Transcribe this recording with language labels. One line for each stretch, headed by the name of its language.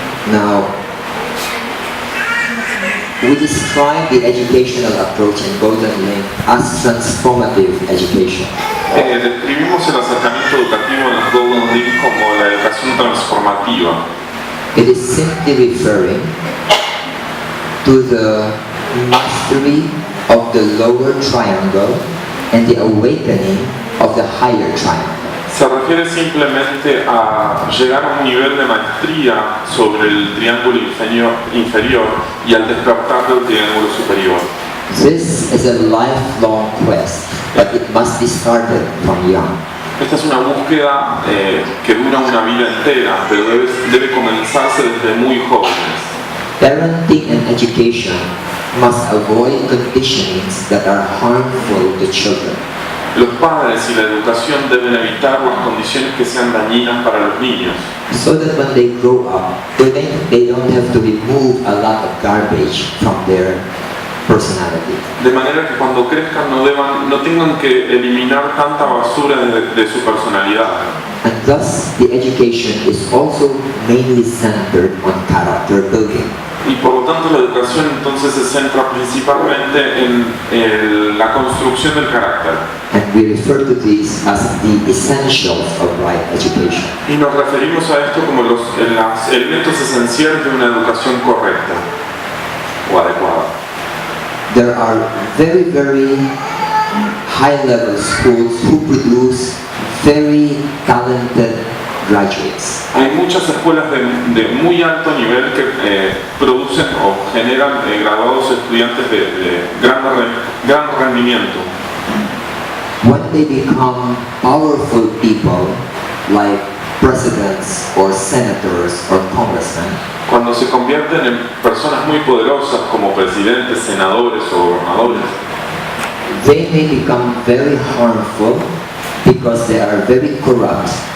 English: Now, we describe the educational approach in Golden Link as transformative education.
Spanish: Describimos el acercamiento educativo en los Golden Link como la educación transformativa.
English: It is simply referring to the mastery of the lower triangle and the awakening of the higher triangle.
Spanish: Se refiere simplemente a llegar a un nivel de maestría sobre el triángulo inferior y al despertar del triángulo superior.
English: This is a lifelong quest, but it must be started from young.
Spanish: Esta es una búsqueda que dura una vida entera, pero debe comenzarse desde muy jóvenes.
English: Parenting and education must avoid conditionings that are harmful to children.
Spanish: Los padres y la educación deben evitar las condiciones que sean dañinas para los niños.
English: So that when they grow up, they don't have to remove a lot of garbage from their personality.
Spanish: De manera que cuando crezcan no tengan que eliminar tanta basura de su personalidad.
English: And thus, the education is also mainly centered on character building.
Spanish: Y por lo tanto la educación entonces se centra principalmente en la construcción del carácter.
English: And we refer to these as the essentials of right education.
Spanish: Y nos referimos a esto como los elementos esenciales de una educación correcta o adecuada.
English: There are very, very high-level schools who produce very talented graduates.
Spanish: Hay muchas escuelas de muy alto nivel que producen o generan graduados estudiantes de gran rendimiento.
English: When they become powerful people, like presidents or senators or congressmen,
Spanish: Cuando se convierten en personas muy poderosas como presidentes, senadores o gobernadores,
English: they may become very harmful because they are very corrupt.